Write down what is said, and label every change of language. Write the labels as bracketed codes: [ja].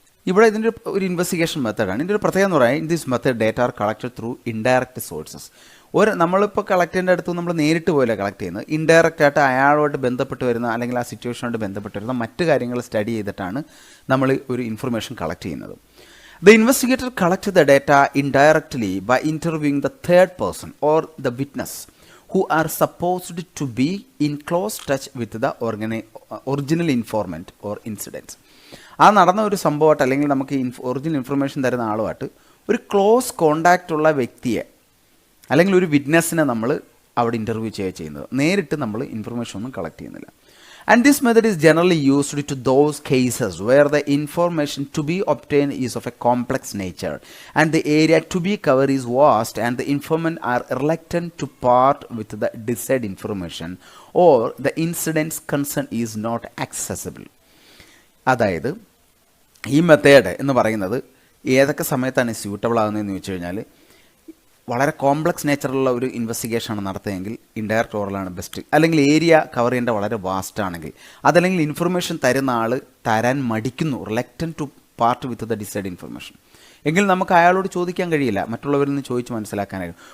[ml] ഇവിടെ ഇതിൻ്റെ ഒരു ഇൻവെസ്റ്റിഗേഷൻ മെത്തേഡാണ്. ഇതിൻ്റെ ഒരു പ്രത്യേകത എന്ന് പറയാൻ, [en] In this method data are collected through indirect sources. [ml] നമ്മളിപ്പോൾ കളക്ട് ചെയ്യേണ്ട അടുത്ത് നമ്മൾ നേരിട്ട് പോലെ കളക്ട് ചെയ്യുന്നത്, ഇൻഡയറക്റ്റ് ആയിട്ട് അയാളുമായിട്ട് ബന്ധപ്പെട്ട് വരുന്ന, അല്ലെങ്കിൽ ആ സിറ്റുവേഷനുമായിട്ട് ബന്ധപ്പെട്ട് വരുന്ന മറ്റ് കാര്യങ്ങൾ സ്റ്റഡി ചെയ്തിട്ടാണ് നമ്മൾ ഒരു ഇൻഫർമേഷൻ കളക്ട് ചെയ്യുന്നത്. [en] The investigator collects the data indirectly by interviewing the third person or the witness who are supposed to be in close touch with the original informant or incident. [ml] ആ നടന്ന ഒരു സംഭവമായിട്ട്, അല്ലെങ്കിൽ നമുക്ക് ഒറിജിനൽ ഇൻഫർമേഷൻ തരുന്ന ആളുമായിട്ട് ഒരു close contact ഉള്ള വ്യക്തിയെ, അല്ലെങ്കിൽ ഒരു വിറ്റ്നസ്സിനെ നമ്മൾ അവിടെ ഇൻ്റർവ്യൂ ചെയ്യുന്നത്. നേരിട്ട് നമ്മൾ ഇൻഫർമേഷൻ ഒന്നും കളക്ട് ചെയ്യുന്നില്ല. [en] And this method is generally used to those cases where the information to be obtained is of a complex nature and the area to be covered is vast and the informant are reluctant to part with the desired information or the incident's concern is not accessible. [ml] അതായത് ഈ method എന്ന് പറയുന്നത് ഏതൊക്കെ സമയത്താണ് suitable ആകുന്നതെന്ന് ചോദിച്ചു കഴിഞ്ഞാൽ, വളരെ complex നേച്ചറുള്ള ഒരു ഇൻവെസ്റ്റിഗേഷനാണ് നടത്തുകയെങ്കിൽ ഇൻഡയറക്റ്റ് ഓറലാണ് ബെസ്റ്റ്. അല്ലെങ്കിൽ ഏരിയ കവർ ചെയ്യേണ്ട വളരെ വാസ്റ്റ് ആണെങ്കിൽ, അതല്ലെങ്കിൽ ഇൻഫർമേഷൻ തരുന്ന ആൾ തരാൻ മടിക്കുന്നു, [en] reluctant to part with the decide information, [ml] എങ്കിൽ നമുക്ക് അയാളോട് ചോദിക്കാൻ കഴിയില്ല, മറ്റുള്ളവരിൽ നിന്ന് ചോദിച്ച് മനസ്സിലാക്കാനാകും.